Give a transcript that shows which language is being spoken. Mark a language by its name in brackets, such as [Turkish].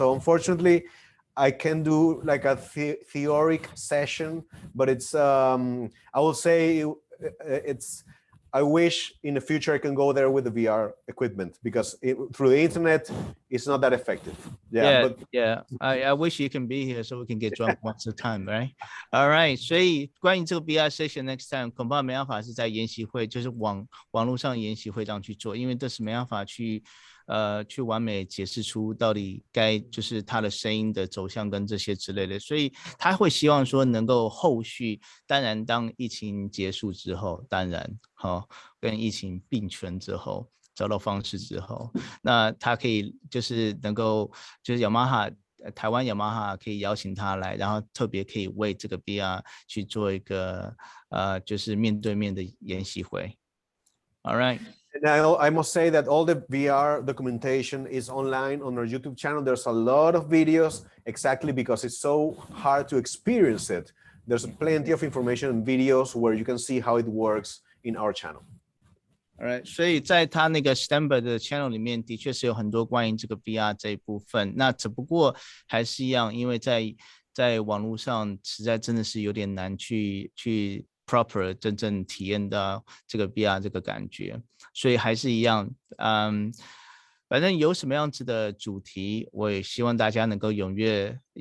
[English] So unfortunately, I can do like a theoric session, but it's I will say I wish in the future I can go there with the VR equipment because through the internet it's not that effective. I wish you can be here so we can get drunk once a time, right? All right. [Chinese] 所以关于这个 [English] VR session next time [Chinese] 恐怕没办法是在研习会，就是网络上研习会这样去做，因为这是没办法去完美解释出到底就是它的声音的走向跟这些之类的，所以他会希望说能够后续，当然当疫情结束之后，当然跟疫情并存之后，找到方式之后，那他可以就是能够就是台湾雅马哈可以邀请他来，然后特别可以为这个 VR 去做一个就是面对面的研习会。 [English] All right. And I must say that all the VR documentation is online on our YouTube channel. There's a lot of videos exactly because it's so hard to experience it. There's plenty of information and videos where you can see how it works in our channel. All right. [Chinese] 所以在他那个 Steinberg 的 channel 里面，的确是有很多关于这个 VR 这一部分。那只不过还是一样，因为在网络上实在真的是有点难去proper 真正体验到这个 VR 这个感觉，所以还是一样，反正有什么样子的主题，我也希望大家能够踊跃，